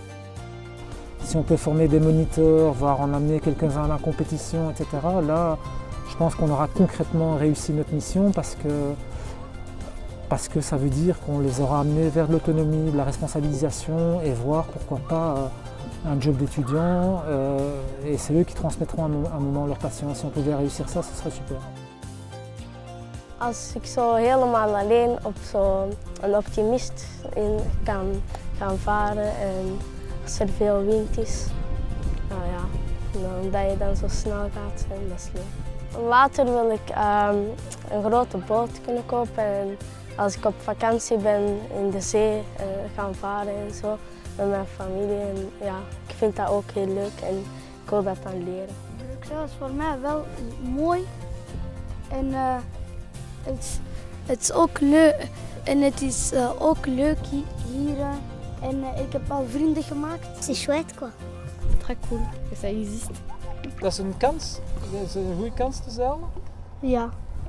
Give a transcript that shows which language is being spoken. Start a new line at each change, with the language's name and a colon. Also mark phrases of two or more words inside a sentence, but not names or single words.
French: Si on peut former des moniteurs, voire en amener quelques-uns à la compétition, etc., là, je pense qu'on aura concrètement réussi notre mission parce que ça veut dire qu'on les aura amenés vers l'autonomie, la responsabilisation et voir pourquoi pas un job d'étudiant et c'est eux qui transmettront un moment leur passion. Si on pouvait réussir ça, ce serait super.
Dutch: Als ik zo helemaal alleen op zo'n optimist kan varen en als er veel wind is, nou ja, dat je dan zo snel gaat, dat is leuk. Later wil ik een grote boot kunnen kopen en als ik op vakantie ben in de zee gaan varen en zo met mijn familie. En ja, ik vind dat ook heel leuk en ik wil dat dan leren. Bruxelles is voor mij wel mooi en het is ook leuk en het is ook leuk hier en ik heb al vrienden gemaakt.
French: C'est chouette quoi. Très cool que ça existe.
Dutch: Dat is een kans, dat is een goede kans te zeilen. Ja.